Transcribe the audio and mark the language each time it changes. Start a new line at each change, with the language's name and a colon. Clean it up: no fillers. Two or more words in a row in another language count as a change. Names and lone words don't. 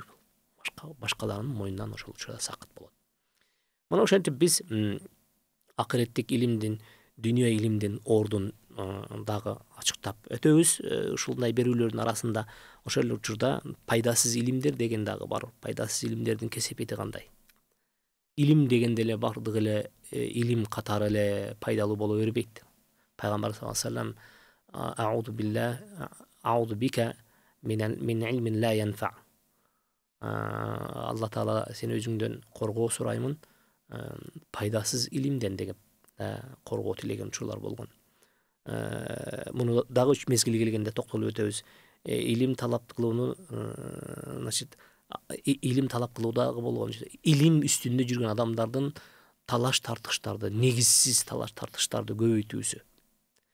Kyrgyz: Башкаларынын мойнунан ошол учурда сакыт болот. Мына ошентип биз акыреттик илимдин, дүйнө илимдин ордун дагы ачыктап өтөбүз. Ушундай берүүлөрдүн арасында ошол учурда пайдасыз илимдер деген дагы бар. Пайдасыз илимдердин кесепети кандай? Илим дегенде эле бардык эле илим катары эле пайдалуу боло бербейт.
Arabic: Пайгамбар صلى الله عليه وسلم أعوذ بك من علم لا ينفع.
Kyrgyz: Алла Таала сен өзүңдөн коргоо сураймын пайдасыз илимден деген коргоо тилеген учурлар болгон. Муну дагы үч мезгил келгенде токтолуп өтөбүз. Илим талап кылууну, илим талап кылуудагы болгон илим үстүндө жүргөн адамдардын талаш тартыштарды, негизсиз талаш тартыштарды көбөйтүүсү.